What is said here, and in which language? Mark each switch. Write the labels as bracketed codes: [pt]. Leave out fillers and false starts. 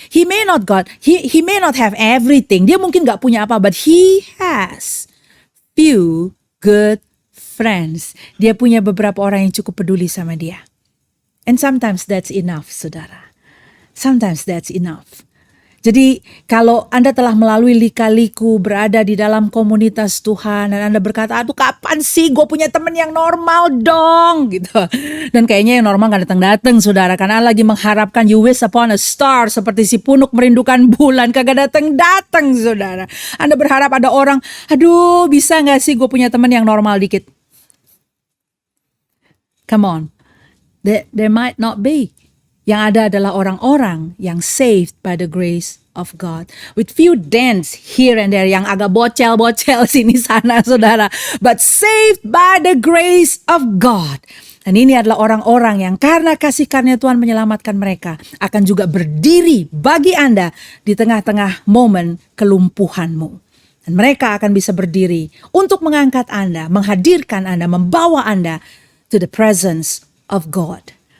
[en] He may not have everything. [id] Dia mungkin gak punya apa, [en] but he has few good friends. [id] Dia punya beberapa orang yang cukup peduli sama dia. [en] And sometimes that's enough, saudara. Sometimes that's enough. [id] Jadi kalau Anda telah melalui lika-liku berada di dalam komunitas Tuhan dan Anda berkata, aduh kapan sih gue punya teman yang normal dong gitu. Dan kayaknya yang normal gak datang-datang, saudara, karena lagi mengharapkan [en] you wish upon a star [id] seperti si punuk merindukan bulan, kagak datang-datang, saudara. Anda berharap ada orang, aduh bisa gak sih gue punya teman yang normal dikit. [en] Come on, there might not be. [id] Yang ada adalah orang-orang yang [en] saved by the grace of God. With few dents here and there [id] yang agak bocel-bocel sini sana, saudara. [en] But saved by the grace of God. [id] Dan ini adalah orang-orang yang karena kasih karunia Tuhan menyelamatkan mereka, akan juga berdiri bagi Anda di tengah-tengah momen kelumpuhanmu. Dan mereka akan bisa berdiri untuk mengangkat Anda, menghadirkan Anda, membawa Anda [en] to the presence of God.